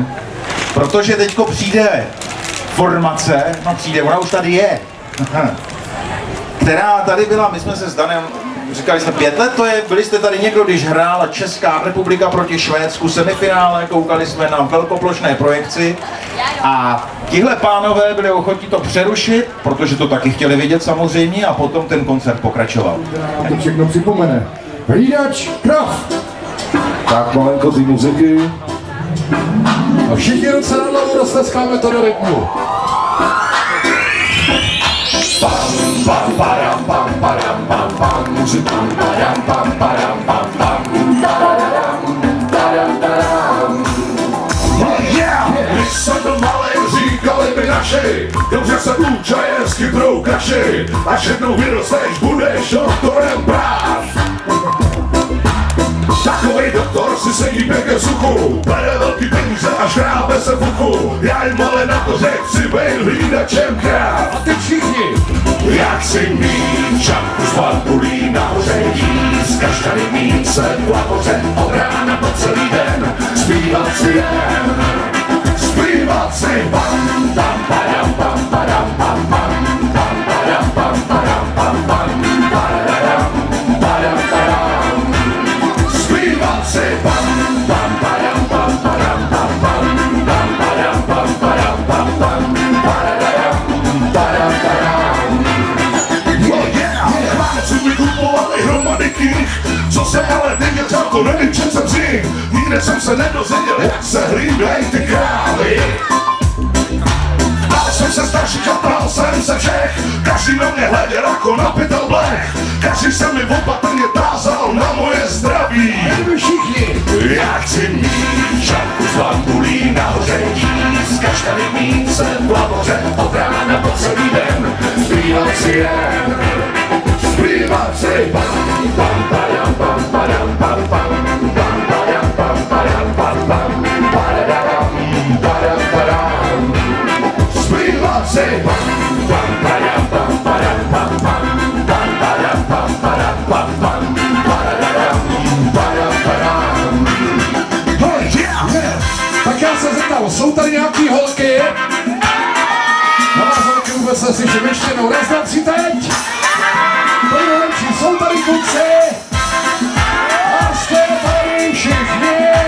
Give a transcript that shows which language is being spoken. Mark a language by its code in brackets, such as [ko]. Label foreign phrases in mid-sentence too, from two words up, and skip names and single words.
[cs] Protože teďko přijde formace, no přijde, ona už tady je, která tady byla, my jsme se s Danem, říkali jsme 5 let to je, byli jste tady někdo, když hrála Česká republika proti Švédsku semifinále, koukali jsme na velkoplošné projekci a tihle pánové byli ochotní to přerušit, protože to taky chtěli vidět samozřejmě a potom ten koncert pokračoval. A to všechno připomene. Hlídač krav! Tak malinko ty muziky. A všichni ruce na hlavu roztleskáme to do rytmu. Pam, pam, param, pam, param, pam, pam, muziku, param, pam, param, pam, pam, taradam, taradam, taradam. [en] Oh yeah! [cs] Když jsem byl malý, říkali mi naši, dobře se uč a jen s chytrou kaši, až jednou vyrosteš, budeš doktorem práv. Takovej doktor si sedí pěkně v suchu, bere velký peníze a škrábe se v uchu. Já jim ale na to řekl, chci bejt hlídačem kráv. A ty všichni! Já chci mít čapku z bambulí nahoře, jíst kaštany, mít sledku a koře, od rána po celý den, zpívat si jen, zpívat si pam, pam, padam, pam, padam, pam, pam, pam, padam, pam, padam, pam, pam, padam, padam, padam, zpívat si pam, pam, padam, pam, padam, pam, pam, pam, padam, pam, padam, pam, pam, padam, padam, padam. Máme kupovali hromady knih, co se ale nevěděl, to nevím, čem jsem řík. Nikde jsem se nedozvěděl, jak se hlídají ty krávy. Dal jsem se starších a ptal jsem se všech, každý na mě hleděl jako na pytel blech. Každý se mi opatrně tázal na moje zdraví. Všichni! Já chci mít čapku z bambulí nahoře, jíst kaštany, mít se v lavoře, od rána po celý den, zpívat si jen. Zpívat si pam, pam, padam, pam, padam, pam, pam, pam, padam, pam, padam, pam, pam, padam, padam, padam. Zpívat si pam, pam, padam, pam, padam, pam, pam, pam, padam, pam, padam, pam, pam, padam, padam, padam. [en] Oh yeah! [cs] Tak já se zeptal, jsou tady nějaký holky? Na vás holky vůbec neslyším, ještě jednou, raz, dva, tři, teď! Jsou tady kluci a jste tady všichni.